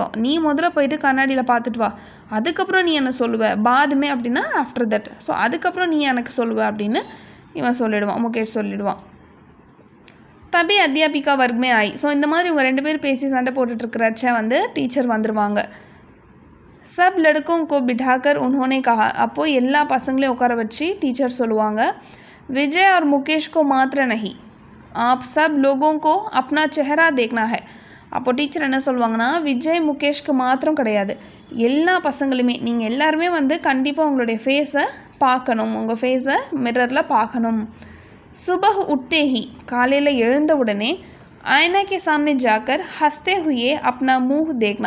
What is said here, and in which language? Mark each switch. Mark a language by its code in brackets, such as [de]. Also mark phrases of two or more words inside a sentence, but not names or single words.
[ta] நீ முதல்ல போயிட்டு கண்ணாடியில் பார்த்துட்டு வா, அதுக்கப்புறம் நீ என்ன சொல்லுவ. [hi] बाद में [ta] அப்படின்னா [en] after that. [ta] ஸோ அதுக்கப்புறம் நீ எனக்கு சொல்லுவ அப்படின்னு இவன் சொல்லிடுவான், முகேஷ் சொல்லிடுவான். [hi] तभी अध्यापिका वर्ग में आई. [ta] ஸோ இந்த மாதிரி இவங்க 2 பேர் பேசி சண்டை போட்டுட்ருக்கிறச்ச வந்து டீச்சர் வந்துடுவாங்க. [hi] सब लड़कों को बिठाकर उन्होंने कहा. [ta] அப்போது எல்லா பசங்களையும் உட்கார வச்சு டீச்சர் சொல்லுவாங்க. [hi] विजय और मुकेश को मात्र नहीं, आप सब लोगों को अपना चेहरा देखना है. [ta] அப்போ டீச்சர் என்ன சொல்லுவாங்கன்னா, விஜய் முகேஷ்க்கு மாத்திரம் கிடையாது, எல்லா பசங்களுமே, நீங்கள் எல்லாருமே வந்து கண்டிப்பாக உங்களுடைய ஃபேஸை பார்க்கணும், உங்கள் ஃபேஸை மிரரில் பார்க்கணும். [hi] सुबह उठते ही, [ta] காலையில் எழுந்த உடனே [hi] आईना के सामने जाकर हँसते हुए अपना मुँह देखना.